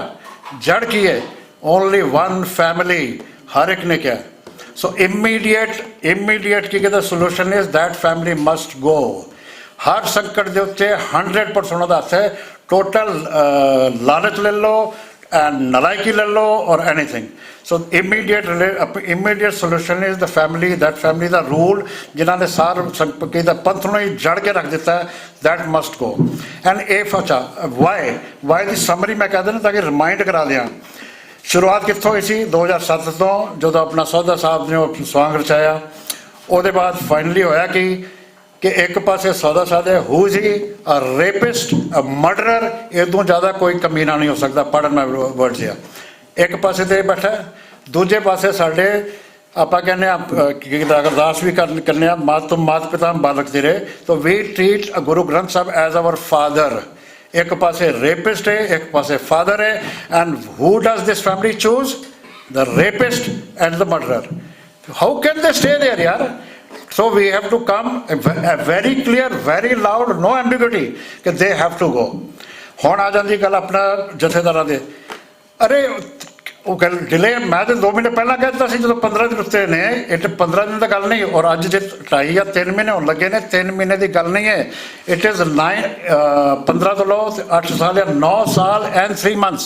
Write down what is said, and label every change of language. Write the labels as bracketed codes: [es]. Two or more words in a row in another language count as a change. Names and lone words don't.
[pa] ਜੜ ਕੀ ਹੈ? ਓਨਲੀ 1 ਫੈਮਿਲੀ, ਹਰ ਇੱਕ ਨੇ ਕਿਹਾ। [en] so immediate [pa] ਕੀ ਕਹਿੰਦਾ [en] solution is that family must go. [pa] ਹਰ ਸੰਕਟ ਦੇ ਉੱਤੇ 100% ਉਹਦਾ ਹੱਥ ਹੈ। ਟੋਟਲ ਲਾਲਚ ਲੈ ਲਓ, ਨਲਾਇਕੀ ਲੈ ਲੋ [en] or anything. So immediate solution is the family, that family [pa] ਦਾ rule ਜਿਨ੍ਹਾਂ ਨੇ ਸਾਰ ਦਾ ਪੰਥ ਨੂੰ ਹੀ ਜੜ ਕੇ ਰੱਖ ਦਿੱਤਾ ਹੈ, [en] that must go. And if [pa] ਅੱਛਾ why ਦੀ ਸਮਰੀ ਮੈਂ ਕਹਿ ਦਿੰਦਾ ਤਾਂ ਕਿ ਰਿਮਾਈਂਡ ਕਰਾ ਦਿਆਂ। ਸ਼ੁਰੂਆਤ ਕਿੱਥੋਂ ਹੋਈ ਸੀ? 2007 ਤੋਂ ਜਦੋਂ ਆਪਣਾ ਸੌਦਾ ਸਾਹਿਬ ਨੇ ਉਹ ਸਵਾਂਗ ਰਚਾਇਆ। ਉਹਦੇ ਬਾਅਦ ਫਾਈਨਲੀ ਹੋਇਆ ਕਿ ਇੱਕ ਪਾਸੇ ਸੌਦਾ ਸਾਹਿਬ ਹੈ [en] who ji a rapist, a murderer, [pa] ਇਹ ਤੋਂ ਜ਼ਿਆਦਾ ਕੋਈ ਕਮੀਨਾ ਨਹੀਂ ਹੋ ਸਕਦਾ। ਪੜਨ ਮੈਂ ਵਰਡਸ ਆ। ਇੱਕ ਪਾਸੇ ਤੇ ਬੈਠਾ ਦੂਜੇ ਪਾਸੇ ਸਾਡੇ ਆਪਾਂ ਕਹਿੰਦੇ ਆ ਕਿ ਅਰਦਾਸ ਵੀ ਕਰਨੇ ਆ ਮਾਤ ਪਿਤਾ ਬਾਲਕ ਤੇਰੇ, ਤਾਂ ਵੀ [en] treat Guru Granth Sahib as our father. [pa] ਇੱਕ ਪਾਸੇ ਰੇਪਿਸਟ ਹੈ, ਇੱਕ ਪਾਸੇ ਫਾਦਰ ਹੈ, [en] and who does this family choose? the rapist and the murderer. how can they stay there ਯਾਰ? So we have to come very clear, very loud, no ambiguity ਕਿ they have to go। [pa] ਹੁਣ ਆ ਜਾਂਦੀ ਗੱਲ ਆਪਣਾ ਜਥੇਦਾਰਾਂ ਦੇ, ਅਰੇ ਉਹ ਗੱਲ ਡਿਲੇ, ਮੈਂ ਤਾਂ 2 ਮਹੀਨੇ ਪਹਿਲਾਂ ਕਹਿ ਦਿੱਤਾ ਸੀ ਜਦੋਂ 15 ਦਿਨ ਉੱਤੇ ਨੇ, ਇਹ 15 ਦਿਨ ਦੀ ਗੱਲ ਨਹੀਂ, ਔਰ ਅੱਜ ਜੇ 2.5 ਜਾਂ 3 ਮਹੀਨੇ ਹੋਣ ਲੱਗੇ ਨੇ, 3 ਮਹੀਨੇ ਦੀ ਗੱਲ ਨਹੀਂ ਹੈ। [en] it is [pa] 15 ਤੋਂ ਲਓ 8 ਸਾਲ ਜਾਂ 9 ਸਾਲ ਐਂਡ 3 months।